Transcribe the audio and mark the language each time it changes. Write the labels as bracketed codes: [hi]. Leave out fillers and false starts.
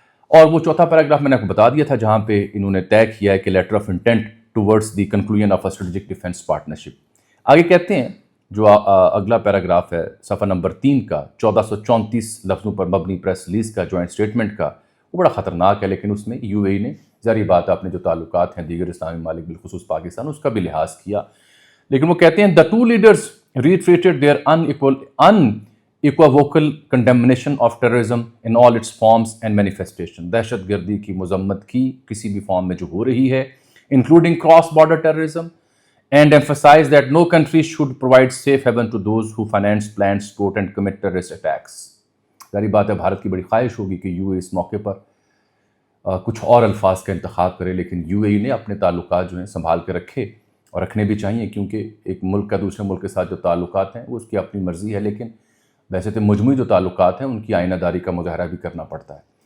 [ur] اور وہ چوتھا پیراگراف میں نے آپ کو بتا دیا تھا جہاں پہ انہوں نے طے کیا ہے کہ [en] Letter of intent towards the conclusion of a strategic defence partnership. [ur] آگے کہتے ہیں جو اگلا پیراگراف ہے صفحہ نمبر 3 کا 1434 لفظوں پر مبنی پریس ریلیز کا جوائنٹ اسٹیٹمنٹ کا, وہ بڑا خطرناک ہے لیکن اس میں یو اے نے ظاہری بات ہے اپنے جو تعلقات ہیں دیگر اسلامی ممالک بالخصوص پاکستان اس کا بھی لحاظ کیا. لیکن وہ کہتے ہیں [en] the two leaders reiterated their unequivocal condemnation of terrorism in all its forms and manifestation. [ur] دہشت گردی کی مذمت کی کسی بھی فارم میں جو ہو رہی ہے, [en] including cross border terrorism, and emphasized that no country should provide safe haven to those who finance, plan, support and commit terrorist attacks. [ur] ظاہری بات ہے بھارت کی بڑی خواہش ہوگی کہ یو اے اس موقع پر کچھ اور الفاظ کا انتخاب کرے, لیکن یو اے نے اپنے تعلقات جو ہیں سنبھال کے رکھے اور رکھنے بھی چاہیے, کیونکہ ایک ملک کا دوسرے ملک کے ساتھ جو تعلقات ہیں وہ اس کی اپنی مرضی ہے, لیکن ویسے تو مجموعی جو تعلقات ہیں ان کی آئینہ داری کا مظاہرہ بھی کرنا پڑتا ہے.